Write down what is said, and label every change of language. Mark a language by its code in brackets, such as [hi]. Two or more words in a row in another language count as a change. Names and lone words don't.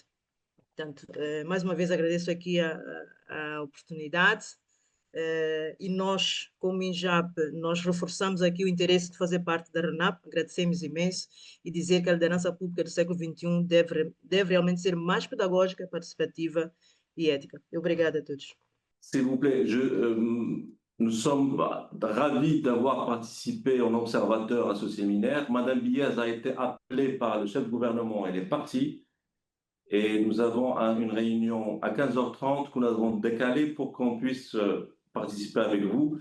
[pt] Portanto, mais uma vez agradeço aqui a oportunidade e nós, como INJAP, nós reforçamos aqui o interesse de fazer parte da RENAP, agradecemos imenso e dizer que a liderança pública do século XXI deve realmente ser mais pedagógica, participativa e ética. Obrigada a todos. [fr] S'il vous plaît, nous sommes ravis d'avoir participé en observateur à ce séminaire. Madame Biaz a été appelée par le chef du gouvernement, elle est partie. Et nous avons une réunion à 15h30 que nous avons décalée pour qu'on puisse participer avec vous.